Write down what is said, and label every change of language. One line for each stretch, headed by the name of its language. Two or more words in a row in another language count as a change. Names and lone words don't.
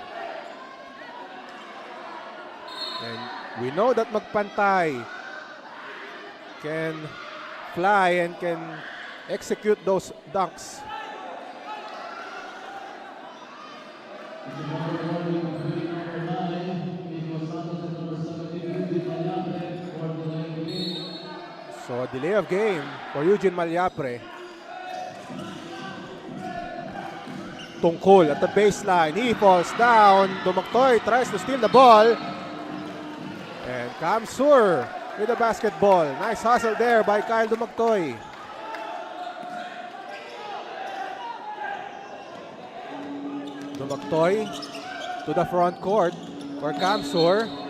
English: And we know that Magpantay can fly and can execute those dunks. So a delay of game for Eugene Malyapre. Tungkol at the baseline. He falls down. Dumagtoy tries to steal the ball. And Camsur with the basketball. Nice hustle there by Kyle Dumagtoy. Dumagtoy to the front court for Camsur.